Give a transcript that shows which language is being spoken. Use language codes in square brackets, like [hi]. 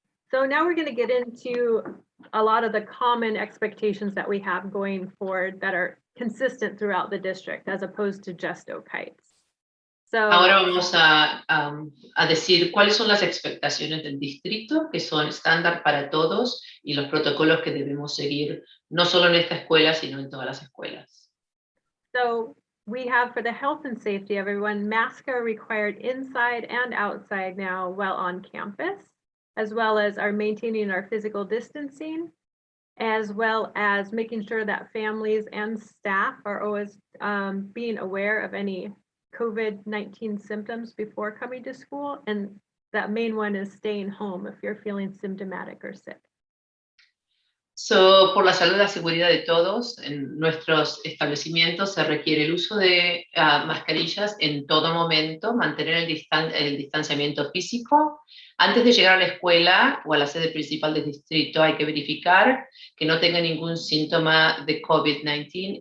[en] So now we're going to get into a lot of the common expectations that we have going forward that are consistent throughout the district as opposed to just Oak Heights. So, [es] Ahora vamos a decir cuáles son las expectaciones del distrito, que son estándar para todos, y los protocolos que debemos seguir, no solo en esta escuela, sino en todas las escuelas. [en] So we have, for the health and safety of everyone, masks are required inside and outside now while on campus, as well as our maintaining our physical distancing, as well as making sure that families and staff are always being aware of any COVID-19 symptoms before coming to school. And that main one is staying home if you're feeling symptomatic or sick. [es] Por la salud y la seguridad de todos, en nuestros establecimientos se requiere el uso de mascarillas en todo momento, mantener el distanciamiento físico. Antes de llegar a la escuela o a la sede principal del distrito hay que verificar que no tenga ningún síntoma de COVID-19.